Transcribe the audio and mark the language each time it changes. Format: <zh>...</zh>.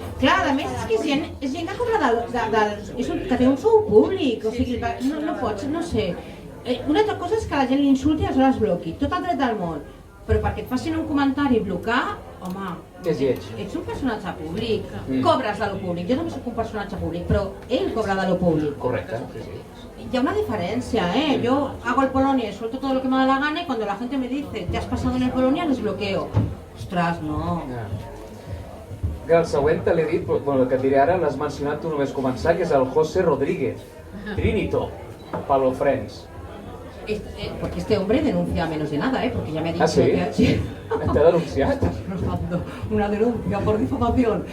<ca>Clar, a més és que és gent que cobra que té un sou públic, o sigui, no pots, no sé. Una altra cosa és que la gent l'insulti i aleshores bloqui, tot el dret del món. Però perquè et facin un comentari i blocar, home, ets un personatge públic, cobres de lo públic, jo també soc un personatge públic, però ell cobra de lo públic. Correcte, sí. Hi ha una diferencia,</ca> <es>yo hago el Polonia y suelto todo lo que me da la gana y cuando la gente me dice, te has pasado en el Polonia, les bloqueo. Ostras, no.</es> <ca>El següent te l'he dit, bueno, el que et diré ara, l'has mencionat tu només començar, que és el José Rodríguez, Trinito, Pablo Friends.</ca> <es>Porque este hombre denuncia menos de nada, porque ya me ha dicho que... Sí. ¿Te ha denunciado? Una denuncia por difamación.</es>